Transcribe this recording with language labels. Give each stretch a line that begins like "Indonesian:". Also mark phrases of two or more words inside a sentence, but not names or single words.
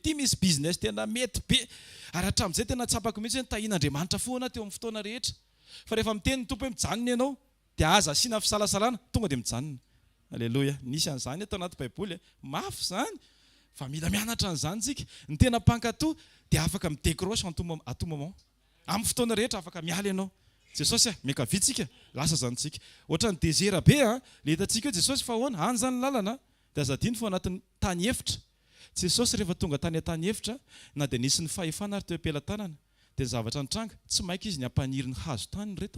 Malagasy: Ity misy business tena mety be. Ary hatramin'izay tena tsapako mihitsy hoe tahian'Andriamanitra foana teo amin'ny fotoana rehetra. Fa rehefa miteny ny tompo hoe mijanona ianao dia aza asiana fisalasalana tonga dia mijanona. Alleloia. Nisy an'izany atao anaty Baiboly. Mafy izany. Fa mila mianatra an'izany tsika. Ny tena mpankatoa dia afaka midécroche
French: à tout moment.
Malagasy: Amin'ny fotoana rehetra afaka miala ianao. Jesosy miakavitsika lasa zantsika. Ohatra ny désert be le hitantsika hoe Jesosy fa ahoana any zany lalana dia azadiny fa anatin'ny tany efitra. Jesosy rehefa tonga tany tany efitra na dia nisy ny fahefana ary teo am-pelantanana dia ny zavatra nitranga tsy maika izy ny ampaniry ny hazo tany reto.